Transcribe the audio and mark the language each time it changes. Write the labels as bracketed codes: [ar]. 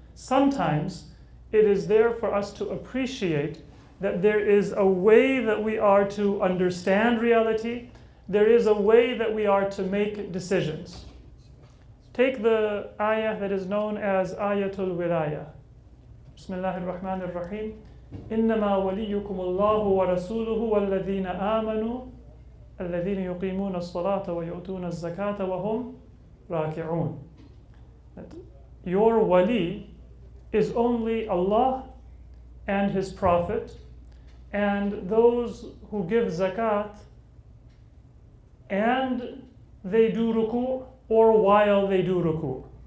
[en] Sometimes it is there for us to appreciate that there is a way that we are to understand reality. There is a way that we are to make decisions. Take the ayah that is known as Ayatul Wilaya. [ar] Bismillahir Rahmanir Rahim. إنما وليكم الله ورسوله والذين آمنوا الذين يقيمون الصلاة ويؤتون الزكاة وهم راكعون. [en] That your wali is only Allah and His Prophet and those who give zakat and they do ruku' or while they do ruku'.